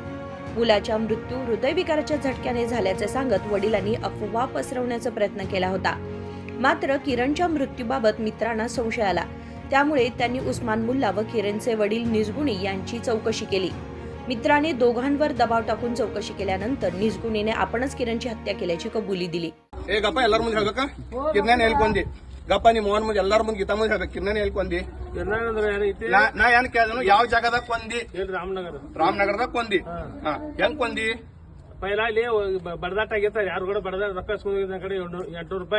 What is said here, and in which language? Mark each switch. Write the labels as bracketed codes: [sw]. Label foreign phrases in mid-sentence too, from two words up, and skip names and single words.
[mr] मुलाचा मृत्यू हृदयविकाराच्या झटक्याने झाल्याचे सांगत वडिलांनी अफवा पसरवण्याचा प्रयत्न केला होता. मात्र किरणच्या मृत्यूबाबत मित्रांना संशय आला. त्यामुळे त्यांनी उस्मान मुल्ला व किरणचे वडील निजगुणी यांची चौकशी केली. मित्राने दोघांवर दबाव टाकून चौकशी केल्यानंतर निजगुणीने आपणच किरणची हत्या केल्याची कबुली दिली. [kn] गप्पा ಎಲ್ಲಾರ ಮುಂದೆ ಹೇಳ್ಬೇಕಾ ಕಿರಣ್ ಹೇಳ್ಕೊಂಡಿ ಗಪ್ಪ ನಿಮ್ಮ ಮೋಹನ್ ಮುಂದೆ ಎಲ್ಲಾರ ಮುಂದೆ ಗೀತಾ ಮುಂದೆ ಹೇಳ್ಬೇಕು ಕಿರಣ್ ಹೇಳ್ಕೊಂಡಿ ನಾ ಏನ್ ಕೇಳಿದನು ಯಾವ ಜಾಗದಾಗ ಕೊಂದಿ ರಾಮನಗರದಾಗ ಕೊಂದಿ ಹೆಂಗ್ ಕೊಂದಿ पहिला ಇಲ್ಲಿ ಬಡದಾಟ ಆಗೈತೆ ಯಾರು ಕೂಡ ಬಡದಾಟ ರೊಕ್ಕ ಇಸ್ಕೊಂಡಿದ್ದ ಕಡೆ 800 ರೂಪಾಯಿ